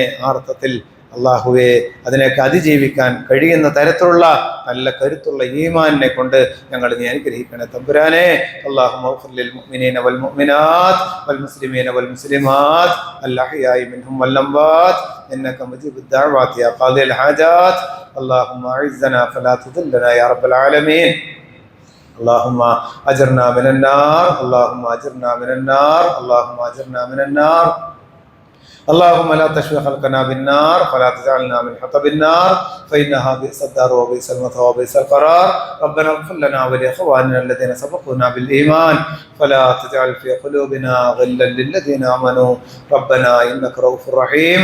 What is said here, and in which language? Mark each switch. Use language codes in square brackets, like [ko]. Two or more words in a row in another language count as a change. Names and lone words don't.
[ml] ആ അർത്ഥത്തിൽ അള്ളാഹുവെ, അതിനെയൊക്കെ അതിജീവിക്കാൻ കഴിയുന്ന തരത്തിലുള്ള നല്ല കരുത്തുള്ള ഈമാനിനെ കൊണ്ട് ഞങ്ങൾ നീ അനുഗ്രഹിക്കണേ തമ്പുരാനെ. [ar] اللهم اغفر للمؤمنين والمؤمنات والمسلمين والمسلمات الأحياء منهم والأموات إنك مجيب الدعوات يا قاضي الحاجات. اللهم أعزنا فلا تذلنا يا رب العالمين. اللهم أجرنا من النار اللهم أجرنا من النار اللهم أجرنا من النار. اللهم لا تشوي خلقنا بالنار فلا تجعلنا من حطب النار فإنها بئس الدار وبئس المثوى وبئس القرار. ربنا اغفر لنا ولإخواننا الذين سبقونا بالإيمان فلا تجعل في قلوبنا غلا للذين آمنوا ربنا إنك رؤوف رحيم.